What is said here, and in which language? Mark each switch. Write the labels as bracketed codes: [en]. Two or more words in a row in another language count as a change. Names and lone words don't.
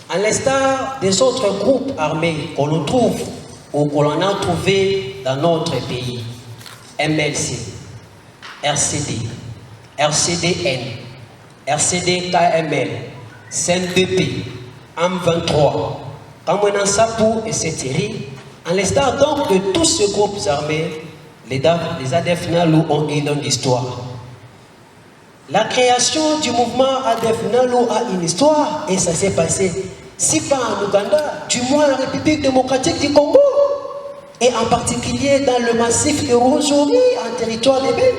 [fr] À l'instar des autres groupes armés qu'on l'on trouve ou qu'on a trouvé dans notre pays, MLC, RCD, RCDN, RCD-KML, CNDP, AM23, Kamwenan Sapou et Sétiri, à l'instar donc de tous ces groupes armés, les ADF NALU ont une longue histoire. La création du mouvement ADF NALU a une histoire et ça s'est passé, si pas en Ouganda, du moins en République démocratique du Congo, et en particulier dans le massif de Rwenzori, en territoire de Beni.